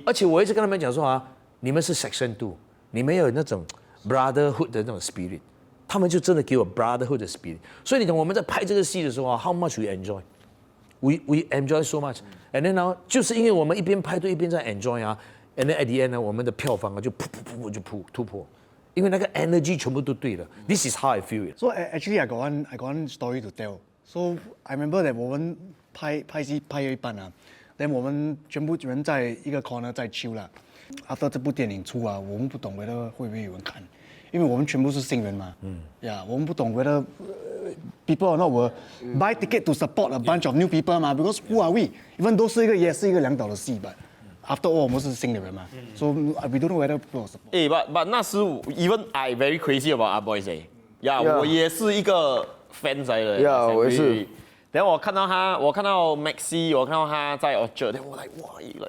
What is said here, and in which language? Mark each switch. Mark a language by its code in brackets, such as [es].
[zh] 而且我一直跟他们讲说啊，你们是 section 2，你们有那种 brotherhood 的那种 spirit， 他们就真的给我 brotherhood 的 spirit。所以你懂我们在拍这个戏的时候啊 ， [en] how much we enjoy，we enjoy so much。 [zh] And then 呢，就是因为我们一边拍对一边在 enjoy 啊 ， [en] and then at the end [zh] 呢，我们的票房啊就噗就突破，因为那个 energy 全部都对了。 [en] This is how I feel it. So actually I got one story to tell. So I remember that [zh] 我们拍戏拍一半啊 ，then 我们全部人在一个 corner 在 chill 啦。 After 这部电影出啊，我们不懂whether会不会有人看，因为我们全部是新人嘛。 [en] 呀， [zh] 我们不懂 [en] whether people or not will buy ticket to support a bunch of new people 嘛 ，because who are we？ [zh] even 都是也是一个梁导的戏吧。 [en] After all [zh] 我们是新的人嘛， [en] so we don't know whether people will support。 but 那时 even I very crazy about our boys 呀， [zh] 我也是一个 fan 来的。呀，我也是。然后我看到 Maxi， 我看到他在 Orchard， 然后我哇